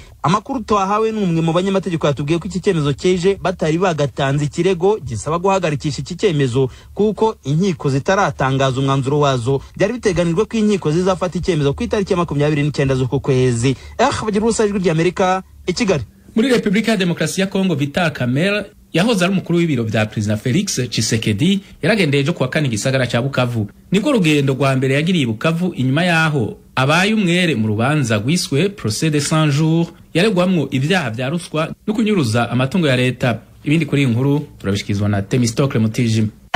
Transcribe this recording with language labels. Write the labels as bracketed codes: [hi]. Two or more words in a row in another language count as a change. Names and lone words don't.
[rw] Amakuru twahawe n'umwe mu banyamategeko yatubwiye ko iki cyemezo cyeje batari bagatanze ikirego gisaba guhagarikisha iki cyemezo kuko inkiko zitaratangaza umwanzuro wazo. Byari biteganijwe ko inkiko zizafata icyemezo ku itariki ya 29 z'uko kwezi. Bagira urusajwi rya Amerika i Kigali. [rn] Muri Republika ya Demokarasi ya Kongo Vital Kamerhe yahoze ari umukuru w'ibiro bya President Felix Tshisekedi yaragendeye ejo kuwa kane gisagara cya Bukavu. Nibwo rugendo rwa mbere yagiriye Bukavu inyuma yaho abaye umwere mu rubanza rwiswe Procès de 100 jours yaregwamwo ibyaha bya ruswa no kunyuruza amatungo ya leta. Ibindi kuri iyi nkuru turabishikizwa na Temistocle Mutijima.